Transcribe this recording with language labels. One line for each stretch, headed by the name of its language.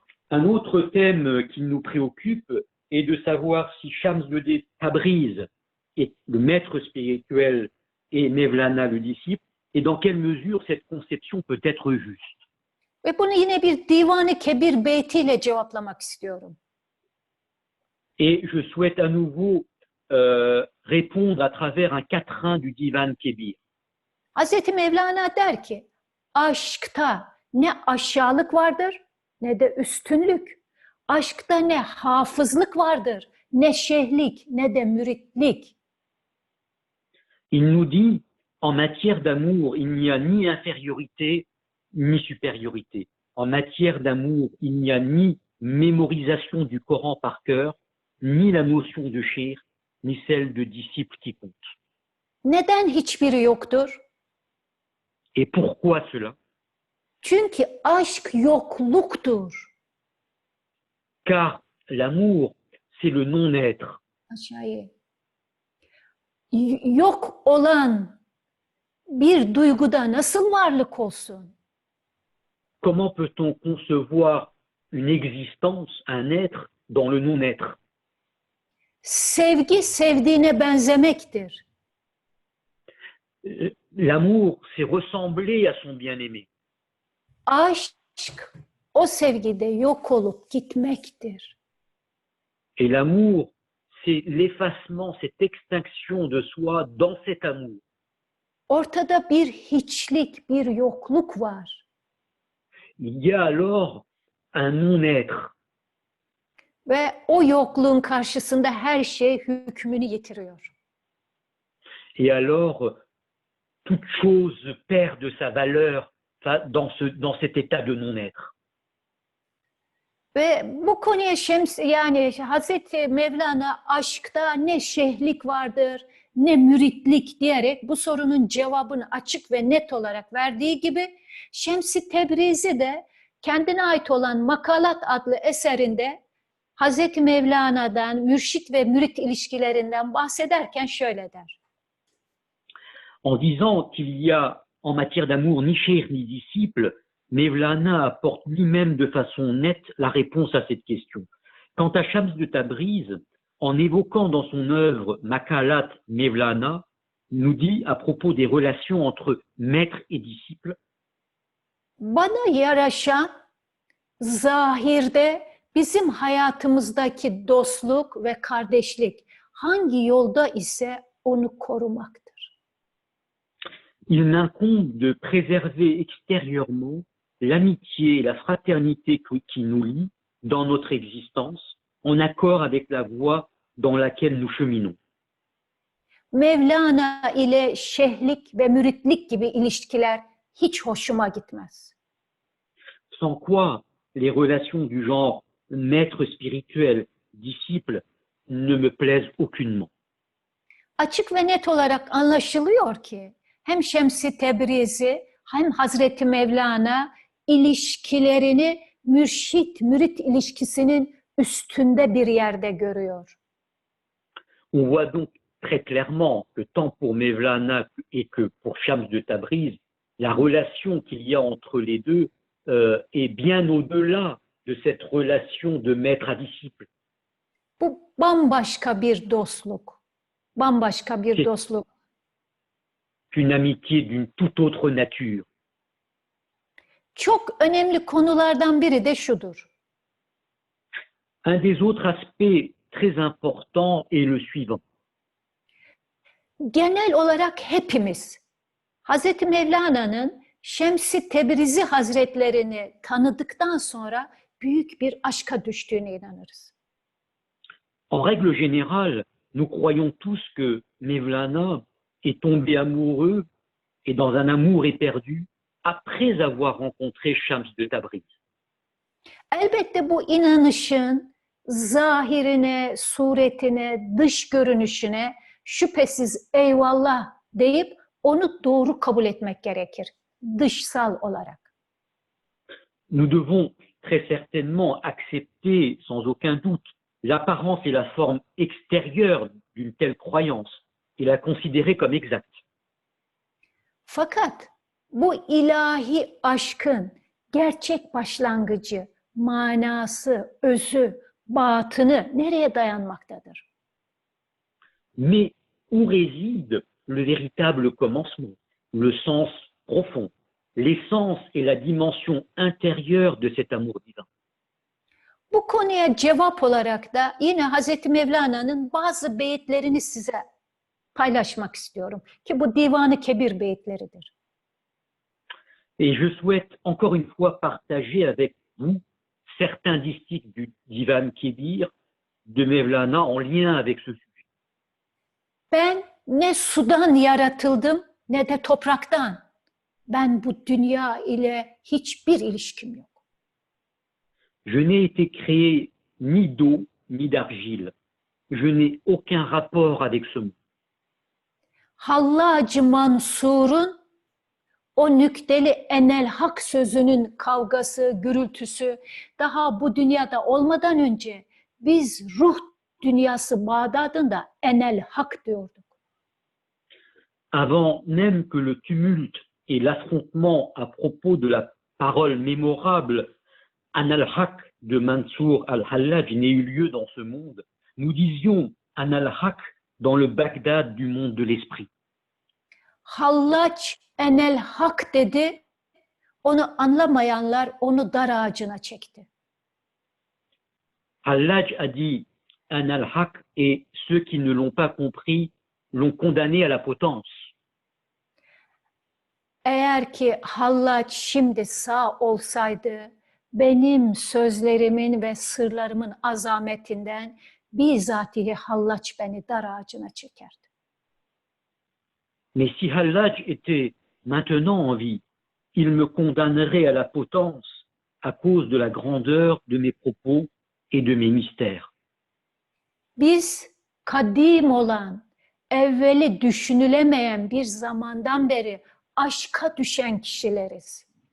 French: Un autre thème qui nous préoccupe est de savoir si Shams de Tabriz est le maître spirituel et Mevlana le disciple, et dans quelle mesure cette conception peut être juste.
Turkish: Ve bunu yine bir Divan-ı Kebir beytiyle cevaplamak istiyorum.
French: Et je souhaite à nouveau répondre à travers un quatrain du Divan Kebir.
Turkish: Hazreti Mevlana der ki, aşkta ne aşağılık vardır ne de üstünlük. Aşkta ne hafızlık vardır, ne şeyhlik, ne de müritlik.
French: Il nous dit, en matière d'amour, il n'y a ni infériorité ni supériorité. En matière d'amour, il n'y a ni mémorisation du Coran par cœur, ni la notion de cheikh, ni celle de disciple qui compte.
Turkish: Neden hiçbiri yoktur?
French: Et pourquoi cela?
Turkish: Çünkü aşk yokluktur.
French: Car l'amour, c'est le non-être.
Turkish: Aşağıya. Yok olan bir duyguda nasıl varlık olsun?
French: Comment peut-on concevoir une existence, un être, dans le non-être?
Turkish: Sevgi sevdiğine benzemektir.
French: L'amour, c'est ressembler à son bien-aimé.
Turkish: Aşk o sevgide yok olup gitmektir.
French: Et l'amour, c'est l'effacement, cette extinction de soi dans cet amour.
Turkish: Ortada bir hiçlik, bir yokluk var.
French: Il y a alors un non-être.
Turkish: Ve o yokluğun karşısında her şey hükmünü yitiriyor.
French: Et alors, toute chose perd de sa valeur dans cet état de non-être.
Turkish: Ve bu konuya yani Hazreti Mevlana aşkta ne şeyhlik vardır, ne müritlik diyerek bu sorunun cevabını açık ve net olarak verdiği gibi Şems-i Tebrizi de kendine ait olan Makalat adlı eserinde Hazreti Mevlana'dan, mürşit ve mürit ilişkilerinden bahsederken şöyle der.
French: En disant qu'il y a en matière d'amour ni cheikh ni disciple, Mevlana apporte lui-même de façon nette la réponse à cette question. Quant à Shams de Tabriz, en évoquant dans son œuvre Makalat Mevlana, nous dit à propos des relations entre maître et disciple:
Turkish: Bana yaraşan zahirde bizim hayatımızdaki dostluk ve kardeşlik hangi yolda ise onu korumaktır.
French: Il m'incombe de préserver extérieurement l'amitié et la fraternité qui nous lient dans notre existence, en accord avec la voie dans laquelle nous cheminons.
Turkish: Mevlana ile şeyhlik ve müritlik gibi ilişkiler hiç hoşuma gitmez.
French: Sans quoi les relations du genre maître spirituel, disciple ne me plaisent aucunement.
Turkish: Açık ve net olarak anlaşılıyor ki hem Şems-i Tebrizi hem Hazreti Mevlana ilişkilerini mürşit-mürit ilişkisinin üstünde bir yerde görüyor.
French: On voit donc très clairement que tant pour Mevlana et que pour Shams de Tabriz, la relation qu'il y a entre les deux est bien au-delà de cette relation de maître à disciple.
Turkish: Bu bambaşka bir dostluk. Bambaşka bir
French: C'est
Turkish: dostluk.
French: une amitié d'une toute autre nature.
Turkish: Çok önemli konulardan biri de şudur.
French: Un des autres aspects très importants est le suivant.
Turkish: Genel olarak hepimiz Hazreti Mevlana'nın Şems-i Tebrizi Hazretlerini tanıdıktan sonra büyük bir aşka düştüğüne inanırız.
French: En règle générale, nous croyons tous que Mevlana est tombé amoureux et dans un amour éperdu après avoir rencontré Shams de Tabriz.
Turkish: Elbette bu inanışın zahirine, suretine, dış görünüşüne şüphesiz eyvallah deyip onu doğru kabul etmek gerekir. Dışsal olarak.
French: Nous devons très certainement accepter sans aucun doute l'apparence et la forme extérieure d'une telle croyance et la considérer comme exacte.
Turkish: Fakat bu ilahi aşkın gerçek başlangıcı, manası, özü, batını nereye dayanmaktadır?
French: Mais où réside le véritable commencement, le sens profond, l'essence et la dimension intérieure de cet amour divin?
Turkish: Bu konuya cevap olarak da yine Hazreti Mevlana'nın bazı beyitlerini size paylaşmak istiyorum. Ki bu Divan-ı Kebir beyitleridir.
French: Et je souhaite encore une fois partager avec vous certains distiques du Divan Kebir de Mevlana en lien avec ce sujet.
Turkish: Ben ne sudan yaratıldım ne de topraktan. Ben bu dünya ile hiçbir ilişkim yok.
French: Je n'ai été créé ni d'eau ni d'argile. Je n'ai aucun rapport avec ce monde.
Turkish: Hallacı Mansur'un o nükteli enel hak sözünün kavgası, gürültüsü daha bu dünyada olmadan önce biz ruh dünyası Bağdat'ında enel hak diyorduk.
French: Avant même que le tumulte et l'affrontement à propos de la parole mémorable An al-Haq de Mansour al-Hallaj n'ait eu lieu dans ce monde, nous disions An al-Haq dans le Bagdad du monde de l'esprit.
Turkish: Hallaç enel hak dedi, onu anlamayanlar onu dar ağacına çekti.
French: Hallaj a dit An al-Haq et ceux qui ne l'ont pas compris l'ont condamné à la potence.
Turkish: Eğer ki Hallaç şimdi sağ olsaydı, benim sözlerimin ve sırlarımın azametinden bizatihi Hallaç beni dar ağacına çekerdi.
French: Mais si Hallaj était maintenant en vie, il me condamnerait à la potence à cause de la grandeur de mes propos et de mes mystères.
Turkish: Biz kadim olan, evveli düşünülemeyen bir zamandan beri aşka düşen kişileriz.